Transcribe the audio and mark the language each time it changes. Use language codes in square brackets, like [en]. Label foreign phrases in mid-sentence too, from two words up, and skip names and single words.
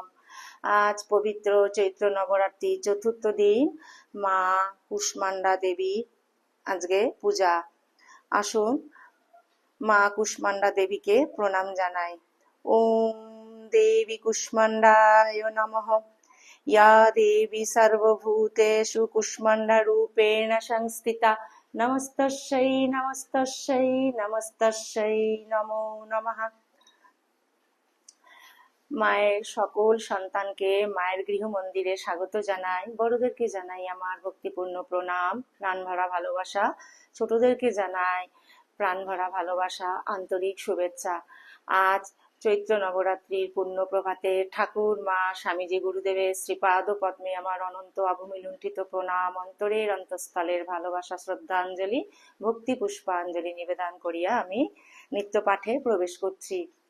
[bn] আজ পবিত্র চৈত্র নবরাত্রির চতুর্থ দিন, মা কুষ্মান্ডা দেবীর আজকে পূজা। আসুন মা কুষ্মান্ডা দেবীকে প্রণাম জানাই। [sa] ওম দেবী কুষ্মান্ডায় নমঃ। ইয়া দেবী সর্বভূতেষু কুষ্মান্ডা রূপেণ সংস্থিতা। নমস্তস্যৈ নমস্তস্যৈ নমস্তস্যৈ নমো নমঃ। [bn] মায়ের সকল সন্তানকে মায়ের গৃহ মন্দিরে স্বাগত জানাই। বড়দেরকে জানাই আমার ভক্তিপূর্ণ প্রণাম, প্রাণ ভরা ভালোবাসা। ছোটদেরকে জানাই প্রাণ ভরা ভালোবাসা, আন্তরিক শুভেচ্ছা। আজ চৈত্র নবরাত্রির পূর্ণ প্রভাতে ঠাকুর মা স্বামীজি গুরুদেবের শ্রীপাদ পদ্মে আমার অনন্ত অভূমি লুণ্ঠিত প্রণাম, অন্তরের অন্তঃস্থলের ভালোবাসা, শ্রদ্ধাঞ্জলি, ভক্তি পুষ্পাঞ্জলি নিবেদন করিয়া আমি নিত্য পাঠে প্রবেশ করছি।